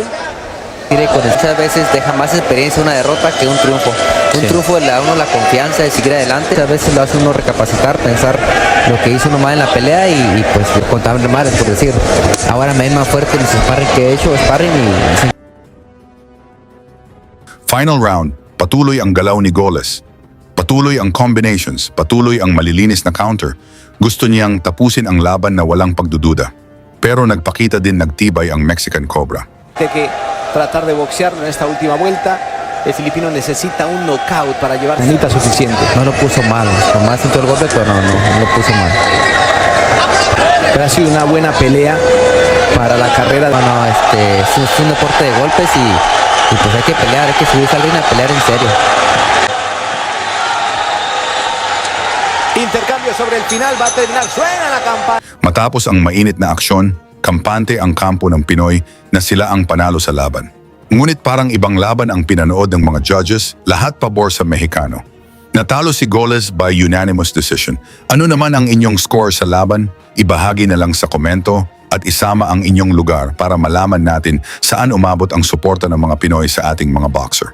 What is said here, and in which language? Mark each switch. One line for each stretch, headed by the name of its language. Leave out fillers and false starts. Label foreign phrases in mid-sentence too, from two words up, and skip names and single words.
Spanish: Muchas veces deja más experiencia una derrota que un triunfo. Un triunfo le da a uno la confianza de seguir adelante. Muchas veces lo hace uno recapacitar, pensar lo que hizo uno mal en la pelea y pues contar mal, por decir. Ahora me ven más fuerte en los sparring que he hecho, sparring y...
English: Final round,
Filipino: patuloy ang galaw ni Goles. Patuloy ang combinations, patuloy ang malilinis na counter. Gusto niyang tapusin ang laban na walang pagdududa. Pero nagpakita din nagtibay ang Mexican Cobra.
Spanish: De que tratar de boxear en esta última vuelta, el filipino necesita un knockout para llevar necesita suficiente. No lo puso mal, nomás sintió el golpe, pero no lo puso mal. Pero ha sido una buena pelea para la carrera. Es un deporte de golpes y pues hay que pelear, hay que subirse al ring a pelear en serio. Intercambio sobre el final, va a terminar, suena la campana.
Filipino: Matapos ang mainit na aksyon, kampante ang kampo ng Pinoy na sila ang panalo sa laban. Ngunit parang ibang laban ang pinanood ng mga judges, lahat pabor sa Mexicano. Natalo si Goles
English: by unanimous decision.
Filipino: Ano naman ang inyong score sa laban? Ibahagi na lang sa komento at isama ang inyong lugar para malaman natin saan umabot ang suporta ng mga Pinoy sa ating mga boxer.